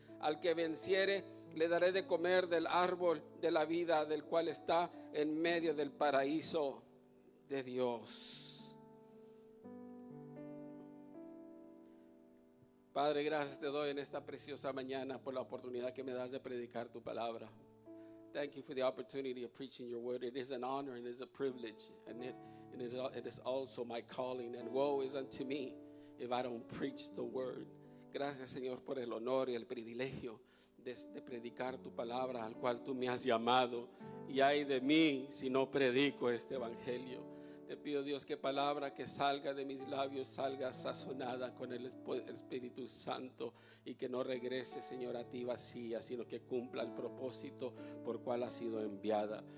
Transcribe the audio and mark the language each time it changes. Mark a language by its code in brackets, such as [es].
[es] Al que venciere, le daré de comer del árbol de la vida, del cual está en medio del paraíso de Dios. Padre, gracias te doy en esta preciosa mañana por la oportunidad que me das de predicar tu palabra. [en] Thank you for the opportunity of preaching your word. It is an honor and it is a privilege, and it is also my calling. And woe is unto me if I don't preach the word. [es] Gracias, Señor, por el honor y el privilegio de predicar tu palabra, al cual tú me has llamado. Y ay de mí si no predico este evangelio. Te pido, Dios, que palabra que salga de mis labios salga sazonada con el Espíritu Santo y que no regrese, Señor, a ti vacía, sino que cumpla el propósito por cual ha sido enviada.